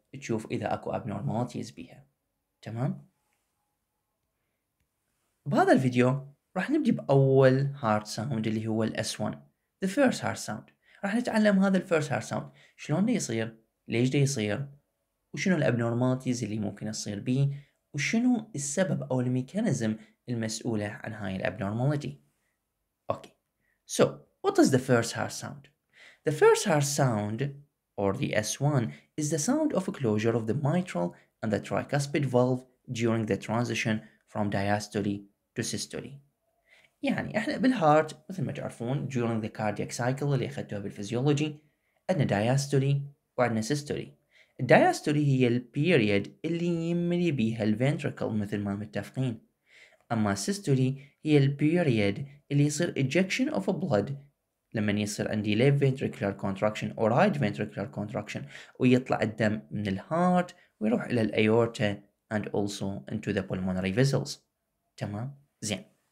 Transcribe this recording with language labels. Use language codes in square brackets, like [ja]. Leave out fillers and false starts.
[ar] تشوف إذا أكو abnormalities بيها. تمام؟ بهذا الفيديو راح نبدي بأول heart sound اللي هو ال S1 [en] the first heart sound. [ar] راح نتعلم هذا ال first heart sound شلون ده يصير، ليش ده يصير، وشنو الابنورماليتيز اللي ممكن تصير بيه، وشنو السبب أو الميكانيزم المسؤولة عن هاي الابنورماليتي. [en] Okay, so what is the first heart sound? The first heart sound, or the S1, is the sound of a closure of the mitral and the tricuspid valve during the transition from diastole to systole. [ar] يعني احنا بالهارت مثل ما تعرفون [en] during the cardiac cycle [ar] اللي اخذتوها بالفيزيولوجي عندنا diastole وعندنا systole. الدايستولي هي البيريد اللي يملي بيها الفنتركل مثل ما متفقين، أما السيستولي هي البيريد اللي يصير [en] ejection of a blood [ar] لما يصير عندي [en] left ventricular contraction or right ventricular contraction [ar] ويطلع الدم من الهارت ويروح إلى الأيورتا [en] and also into the pulmonary vessels. [ar] تمام؟ زين.